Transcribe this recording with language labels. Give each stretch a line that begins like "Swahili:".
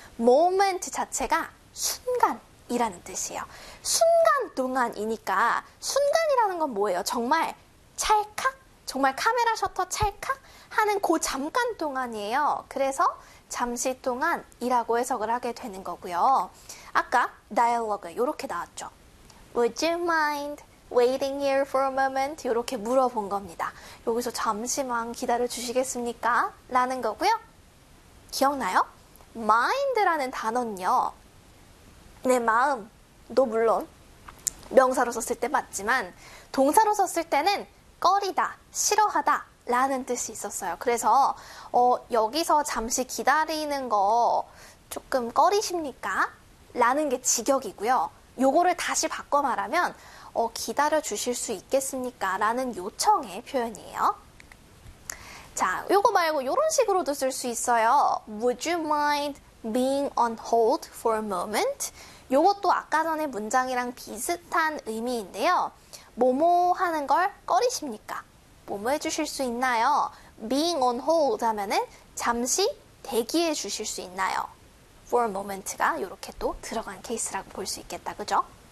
Korean: moment 자체가 순간이라는 뜻이에요. 순간 동안이니까 순간이라는 건 뭐예요? 정말 찰칵? 정말 카메라 셔터 찰칵? 하는 그 잠깐 동안이에요. 그래서 잠시 동안이라고 해석을 하게 되는 거고요. 아까 dialogue 이렇게 나왔죠.
English: Would you mind waiting here for a moment?
Korean: 이렇게 물어본 겁니다. 여기서 잠시만 기다려 주시겠습니까? 라는 거고요. 기억나요? mind라는 단어는요, 내 마음도 물론 명사로 썼을 때 맞지만 동사로 썼을 때는 꺼리다, 싫어하다 라는 뜻이 있었어요. 그래서 여기서 잠시 기다리는 거 조금 꺼리십니까? 라는 게 직역이고요. 요거를 다시 바꿔 말하면 기다려 주실 수 있겠습니까? 라는 요청의 표현이에요. 자, 요거 말고 요런 식으로도 쓸 수 있어요.
English: Would you mind being on hold for a moment?
Korean: 요것도 아까 전에 문장이랑 비슷한 의미인데요. 뭐뭐 하는 걸 꺼리십니까? 뭐뭐 해주실 수 있나요?
English: being on hold
Korean: 하면은 잠시 대기해 주실 수 있나요? for a moment가 요렇게 또 들어간 케이스라고 볼 수 있겠다, 그죠?